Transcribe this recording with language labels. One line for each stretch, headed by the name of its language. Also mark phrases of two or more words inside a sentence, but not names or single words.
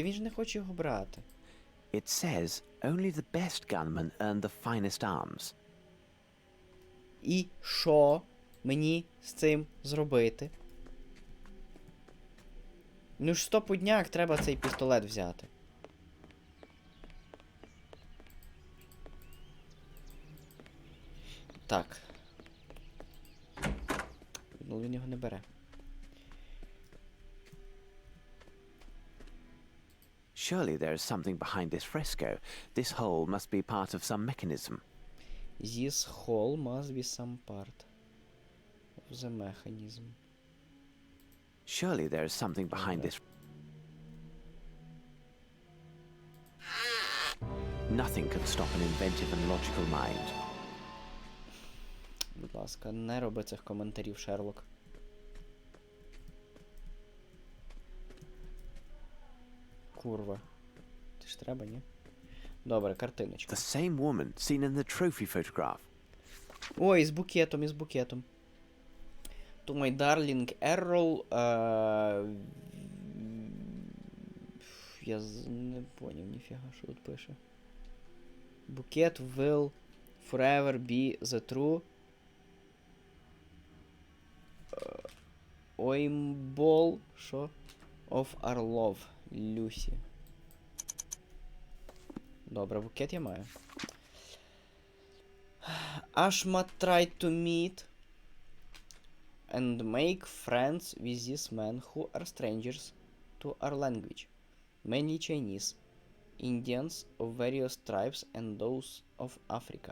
Ukrainian: Він ж не хоче його брати.
English: It says only the best gunmen earn the finest arms.
Ukrainian: І що мені з цим зробити? Ну ж стопудняк треба цей пістолет взяти. Так. Ну він його не бере.
English: Surely there is something behind this fresco. This hole must be part of some mechanism. This hole must be some part of the mechanism. Surely there is something behind this. Nothing can stop an inventive and logical mind.
Ukrainian: Будь ласка, не роби цих коментарів, Шерлок. Курва. Ти ж треба, ні? Добре, картиночка.
English: The same woman seen in the trophy photograph.
Ukrainian: Ой, з букетом, із букетом.
English: To my darling Errol,
Ukrainian: я не поняв ніфіга, що тут пише.
English: Букет will forever be the true Oimball, що? Of our love,
Ukrainian: Люсі. Добре, букет я маю.
English: Ashma tried to meet and make friends with these men who are strangers to our language, mainly Chinese, Indians of various tribes and those of Africa.